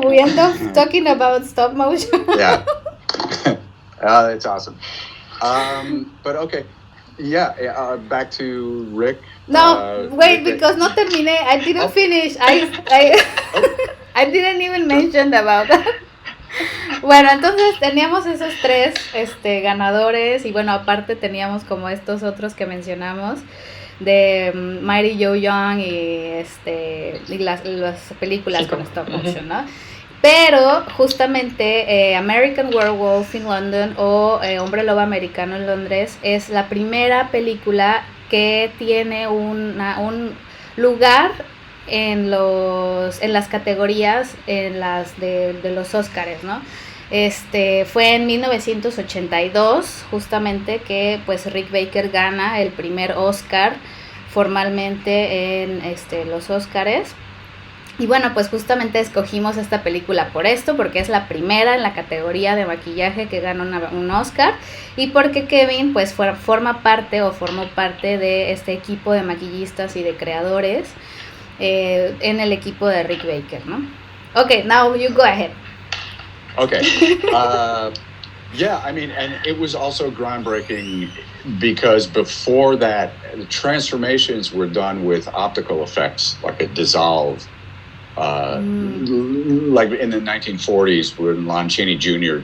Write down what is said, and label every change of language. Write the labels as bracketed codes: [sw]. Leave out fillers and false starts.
[en] We end up talking about stop motion. Yeah. It's awesome. But okay. Yeah, back to Rick. No, wait, because [es] no terminé. [en] I didn't finish. I didn't even mention about that. [es] Bueno, entonces teníamos esos tres ganadores y bueno, aparte teníamos como estos otros que mencionamos de Mighty Joe Young y las películas sí, con stop motion, ¿no? Pero justamente American Werewolf in London o Hombre Lobo Americano en Londres es la primera película que tiene un lugar en las categorías de los Óscares, ¿no? Fue en 1982 justamente que pues Rick Baker gana el primer Óscar formalmente en los Óscares. Y bueno, pues justamente escogimos esta película por esto, porque es la primera en la categoría de maquillaje que gana un Oscar y porque Kevin pues formó parte de este equipo de maquillistas y de creadores en el equipo de Rick Baker, ¿no? [en] Okay, now you go ahead. Okay. Yeah, I mean, and it was also groundbreaking because before that, the transformations were done with optical effects, like a dissolve. Like in the 1940s when Lon Chaney Jr.